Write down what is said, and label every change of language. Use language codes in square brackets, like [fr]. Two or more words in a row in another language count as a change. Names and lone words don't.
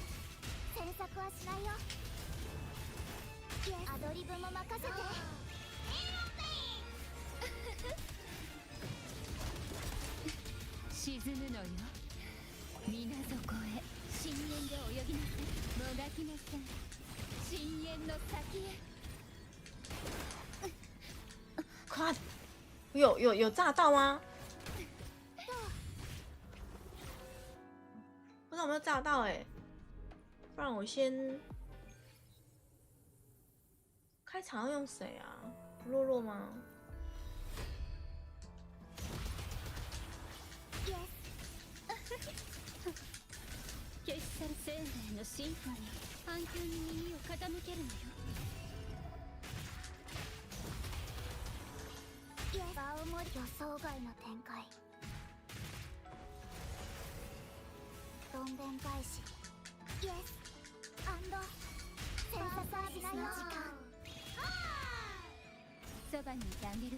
[ja] 詮索はしないよ。アドリブも任せて。沈むのよ水底へ。深淵で泳ぎなさいもがきなさい深淵の先へ。 [zh] 快！有炸到吗？不知道有没有炸到哎、不然我先开场要用谁啊？洛洛吗？ [ja] 消し去る生命のシンフォニー。反響に耳を傾けるのよ。場を盛り予想外の展開。どんでん返しイエス詮索はしないよ。時間そばにいてあげるわ。